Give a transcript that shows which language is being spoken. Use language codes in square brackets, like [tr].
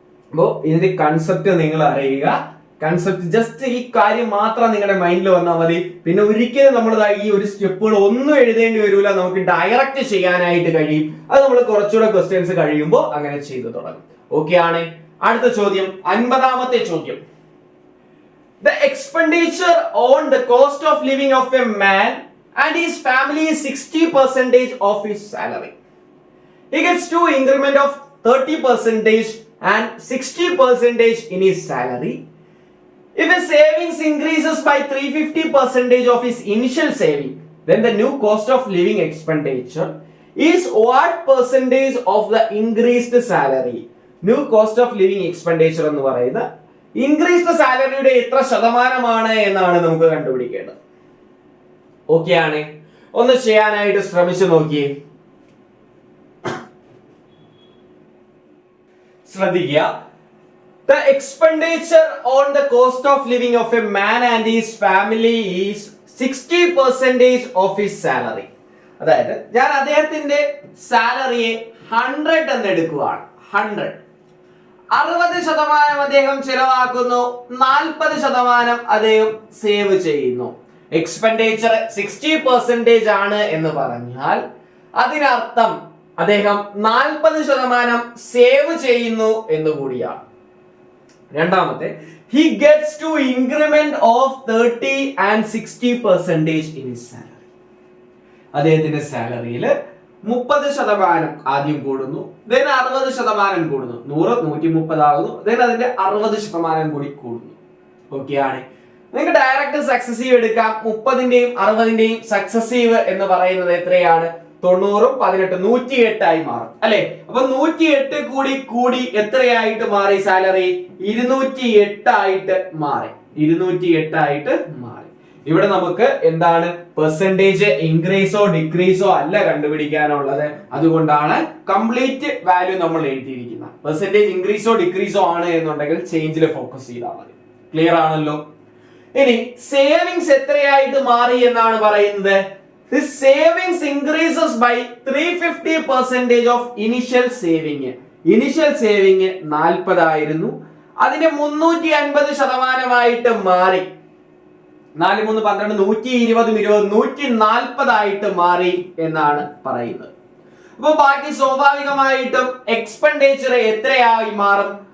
[ml] അപ്പോ ഇതിന്റെ കൺസെപ്റ്റ് നിങ്ങൾ അറിയുക. കൺസെപ്റ്റ് ജസ്റ്റ് ഈ കാര്യം മാത്രം നിങ്ങളുടെ മൈൻഡിൽ വന്നാൽ മതി. പിന്നെ ഒരിക്കലും നമ്മൾ ഈ ഒരു സ്റ്റെപ്പുകൾ ഒന്നും എഴുതേണ്ടി വരില്ല, നമുക്ക് ഡയറക്റ്റ് ചെയ്യാനായിട്ട് കഴിയും. അത് നമ്മൾ കുറച്ചുകൂടെ ക്വസ്റ്റ്യൻസ് കഴിയുമ്പോൾ അങ്ങനെ ചെയ്തു തുടങ്ങും. ഓക്കെ ആണ്? അടുത്ത ചോദ്യം, 50ാമത്തെ ചോദ്യം. [en] The expenditure on the cost of living of a man and his family is 60% of his salary. He gets 2 increment of 30% and 60% in his salary. If his savings increases by 350% of his initial saving, then the new cost of living expenditure is what percentage of the increased salary? New cost of living expenditure [ml] എന്ന് പറയുന്നത് increased സാലറിയുടെ എത്ര ശതമാനമാണ് എന്നാണ് നമുക്ക് കണ്ടുപിടിക്കേണ്ടത്. Okay ആണ്? ഒന്ന് ചെയ്യാനായിട്ട് ശ്രമിച്ചു നോക്കിയേ. ശ്രദ്ധിക്കുക. [en] The expenditure on the cost of living of a man and his family is 60% of his salary. [ml] അതായത് ഞാൻ അദ്ദേഹത്തിന്റെ സാലറിയെ 100 എന്ന് എടുക്കുകയാണ്. 100. 60% അദ്ദേഹം ചെലവാക്കുന്നു, 40% അദ്ദേഹം സേവ് ചെയ്യുന്നു. എക്സ്പെൻഡിച്ചർ 60% ആണ് എന്ന് പറഞ്ഞാൽ അതിനർത്ഥം അദ്ദേഹം 40% സേവ് ചെയ്യുന്നു എന്ന് കൂടിയാണ്. രണ്ടാമത്തെ, [en] he gets to increment of 30 and 60% in his salary. [ml] അദ്ദേഹത്തിന്റെ സാലറിയിൽ 30% ആദ്യം കൂടുന്നു, [en] then [ml] 60% കൂടുന്നു. 100 130 ആകുന്നു, [en] then [ml] അതിന്റെ 60% കൂടി കൂടുന്നു. ഓക്കെ ആണ്? നിങ്ങൾക്ക് ഡയറക്റ്റ് സക്സസീവ് എടുക്കാം. 30ന്റെയും 60ന്റെയും സക്സസീവ് എന്ന് പറയുന്നത് എത്രയാണ്? 90 18 108 ആയി മാറും അല്ലെ? അപ്പൊ 108 കൂടി എത്രയായിട്ട് മാറി? സാലറി 208 ആയിട്ട് മാറി. 208 ആയിട്ട് മാറി. ഇവിടെ നമുക്ക് എന്താണ് പെർസെന്റേജ് ഇൻക്രീസോ ഡിക്രീസോ അല്ല കണ്ടുപിടിക്കാനുള്ളത്. അതുകൊണ്ടാണ് കംപ്ലീറ്റ് വാല്യൂ നമ്മൾ എഴുതിയിരിക്കുന്നത്. പെർസെന്റേജ് ഇൻക്രീസോ ഡിക്രീസോ ആണ് എന്നുണ്ടെങ്കിൽ ചേഞ്ചിൽ ഫോക്കസ് ചെയ്താൽ മതി. ക്ലിയർ ആണല്ലോ? ഇനി സേവിങ്സ് എത്രയായിട്ട് മാറി എന്നാണ് പറയുന്നത്? [en] His savings increases by 350% of initial saving. Initial saving [ml] 40 ആയിരുന്നു, അതിന്റെ 350% മാറി. 4 3 12 120 140 ആയിട്ട് മാറി എന്നാണ് പറയുന്നത്. അപ്പൊ ബാക്കി സ്വാഭാവികമായിട്ടും എക്സ്പെൻഡിച്ചർ എത്രയായി മാറും?